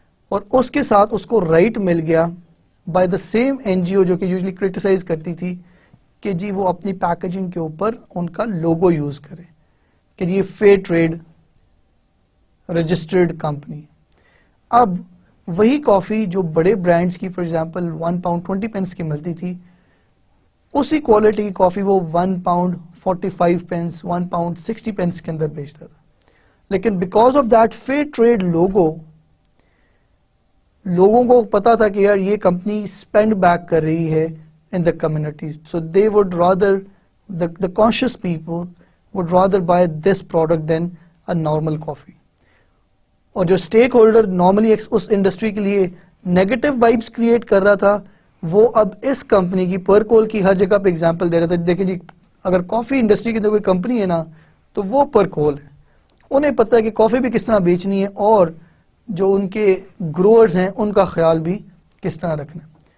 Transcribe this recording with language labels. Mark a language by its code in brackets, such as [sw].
[ur] اور اس کے ساتھ اس کو رائٹ مل گیا by the same N جی او جو کہ یوزلی کرٹیسائز کرتی تھی کہ جی وہ اپنی پیکیجنگ کے اوپر ان کا لوگو یوز کرے کہ یہ فیئر ٹریڈ رجسٹرڈ کمپنی. اب وہی کافی جو بڑے برانڈز کی فار ایگزامپل £1.20 کی ملتی تھی, اسی کوالٹی کی کافی وہ £1.45 £1.60 کے اندر بیچتا تھا. [en] لیکن because of that fair trade لوگو, [ur] لوگوں کو پتا تھا کہ یار یہ کمپنی اسپینڈ بیک کر رہی ہے [en] In the community, so they would rather the conscious people would rather buy this product than a normal coffee. [ur] اور جو اسٹیک ہولڈر نارملی اس انڈسٹری کے لیے نیگیٹو وائبس کریٹ کر رہا تھا وہ اب اس کمپنی کی پرکول کی ہر جگہ پہ اگزامپل دے رہا تھا. دیکھیں جی اگر کافی انڈسٹری کے اندر کوئی کمپنی ہے نا تو وہ پرکول ہے, انہیں پتہ ہے کہ کافی بھی کس طرح بیچنی ہے اور جو ان کے گروورز ہیں ان کا خیال بھی کس طرح رکھنا ہے.